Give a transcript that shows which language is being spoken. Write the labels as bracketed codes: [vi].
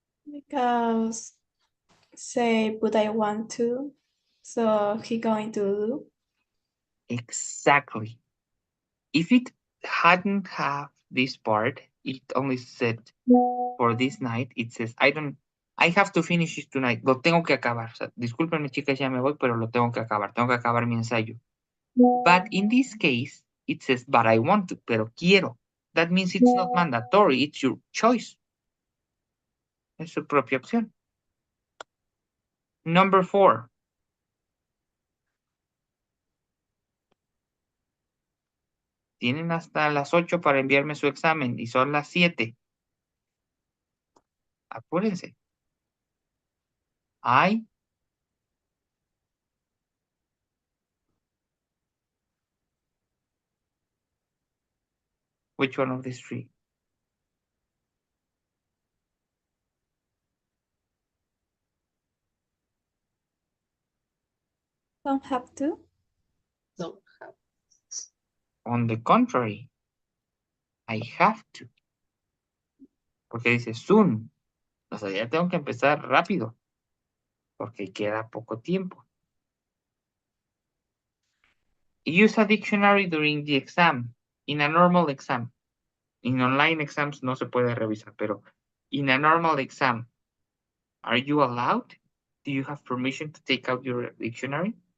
[en] Because say, but I want to. So he going to do. Exactly. If it hadn't have this part, it only said for this night, it says, I have to finish it tonight. [es] Lo tengo que acabar. O sea, discúlpenme, chicas, ya me voy, pero lo tengo que acabar. Tengo que acabar mi ensayo. [en] But in this case, it says, but I want to, [es] pero quiero. [en] That means it's not mandatory, it's your choice. [es] Es su propia opción. [en] Number 4. [es] Tienen hasta las 8 para enviarme su examen y son las 7. Apúrense. [en] I Which one of these 3? Don't have to. Don't have. On the contrary, I have to. [es] Porque dice [en] soon. [es] O sea, ya tengo que empezar rápido. Porque queda poco tiempo. [en] Use a dictionary during the exam. In a normal exam. In online exams [es] no se puede revisar, pero [en] in a normal exam, are you allowed? Do you have permission to take out your dictionary?